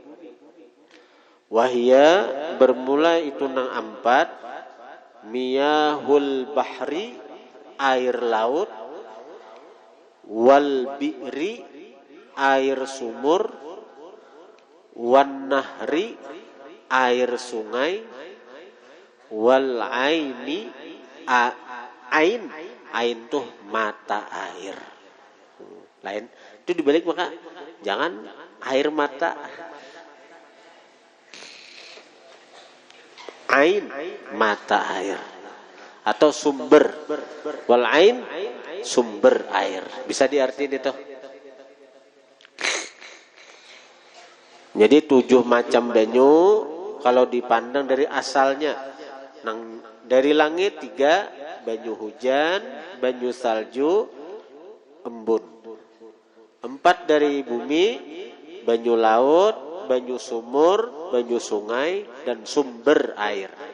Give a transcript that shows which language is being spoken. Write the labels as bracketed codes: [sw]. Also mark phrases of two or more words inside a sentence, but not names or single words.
[bjn] Wahya, bermula itu nang 4, [ar] miyahul bahri, [bjn] air laut. [ar] Wal bi'ri, [id] air sumur. [ar] Wan nahri, [id] air sungai. [ar] Wal aini, [bjn] ain tuh mata air. Lain itu dibalik, maka jangan air mata. [id] Ain, mata air, atau sumber. [ar] Wal ain, [id] sumber air. Bisa diartiin itu. [bjn] Jadi 7 macam banyu kalau dipandang dari asalnya. Nang dari langit 3, banyu hujan, banyu salju, embun. 4 dari bumi, banyu laut, banyu sumur, banyu sungai, dan sumber air.